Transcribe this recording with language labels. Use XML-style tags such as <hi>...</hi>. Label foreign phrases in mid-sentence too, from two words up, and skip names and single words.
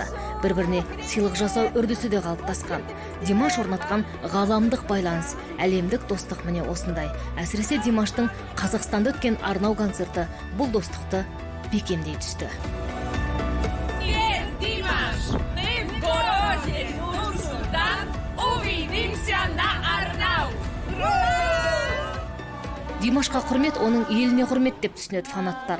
<kk>Бір-біріне сыйлық жасау үрдісі де қалыптасқан. Димаш орнатқан ғаламдық байланыс, әлемдік достық міне осындай. Әсіресе Димаштың Қазақстанда өткен арнау концерті бұл достықты бекемдей түсті. Димаш,</kk> <ru>мы в городе Нур-Султан, увидимся на Арнау.</ru> <kk>Димашқа құрмет оның еліне құрмет деп түсінеді фанаттар.</kk>